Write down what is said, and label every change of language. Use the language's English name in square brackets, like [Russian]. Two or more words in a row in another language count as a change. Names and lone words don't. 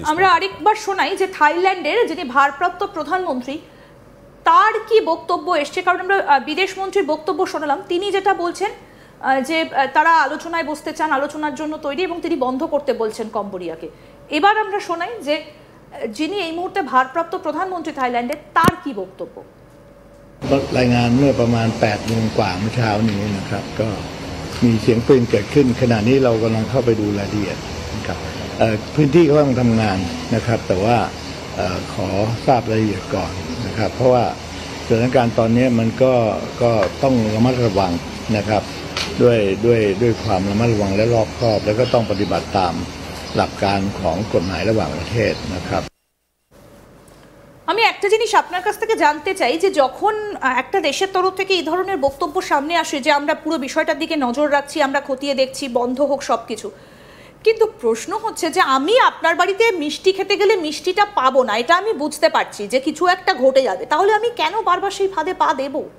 [Bangla] আমরা আরেকবার শোনাই যে থাইল্যান্ডের যিনি ভারপ্রাপ্ত প্রধানমন্ত্রী তার কি বক্তব্য এসছে, কারণ আমরা বিদেশ মন্ত্রীর বক্তব্য শোনালাম, তিনি যেটা বলছেন যে তারা আলোচনায় বসতে চান, আলোচনার জন্য তৈরি, এবং তিনি বন্ধ করতে বলছেন কম্বোডিয়াকে। এবার আমরা শোনাই যে যিনি এই মুহূর্তে ভারপ্রাপ্ত প্রধানমন্ত্রী থাইল্যান্ডের তার কি বক্তব্য। [Thai] รายงานเมื่อประมาณ 8 โมงกว่าเมื่อเช้านี้นะครับก็มีเสียงปืนเกิดขึ้นขณะนี้เรากำลังเข้าไปดูรายละเอียดนะครับพื้นที่กำลังทำงานนะครับแต่ว่าขอทราบรายละเอียดก่อนนะครับเพราะว่าสถานการณ์ตอนนี้มันก็ต้องระมัดระวังนะครับด้วยความระมัดระวังและรอบคอบแล้วก็ต้องปฏิบัติตามหลักการของกฎหมายระหว่างประเทศนะครับ [Bangla] আমি একটা জিনিস আপনার কাছ থেকে জানতে চাই যে যখন একটা দেশের তরফ থেকে এই ধরনের বক্তব্য সামনে আসে যে আমরা পুরো বিষয়টার দিকে নজর রাখছি, আমরা খতিয়ে দেখছি, বন্ধ হোক সব কিছু, কিন্তু প্রশ্ন হচ্ছে যে আমি আপনার বাড়িতে মিষ্টি খেতে গেলে মিষ্টিটা পাবো না, এটা আমি বুঝতে পারছি যে কিছু একটা ঘটে যাবে, তাহলে আমি কেন বারবার সেই ফাঁদে পা দেব?